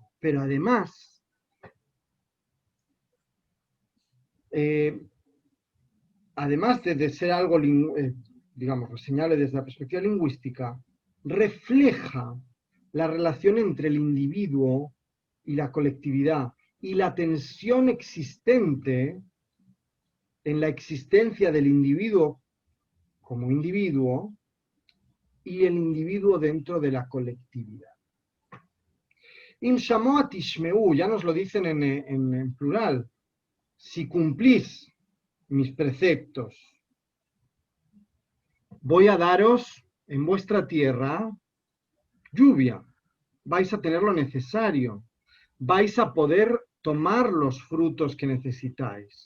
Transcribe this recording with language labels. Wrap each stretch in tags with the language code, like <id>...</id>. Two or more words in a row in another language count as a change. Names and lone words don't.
<es>Pero además, de ser algo, digamos, reseñable desde la perspectiva lingüística, refleja la relación entre el individuo y la colectividad y la tensión existente en la existencia del individuo como individuo y el individuo dentro de la colectividad.</es> <he>אם שמוע תשמעו,</he> <es>ya nos lo dicen en plural, si cumplís mis preceptos, voy a daros en vuestra tierra lluvia, vais a tener lo necesario, vais a poder tomar los frutos que necesitáis.</es>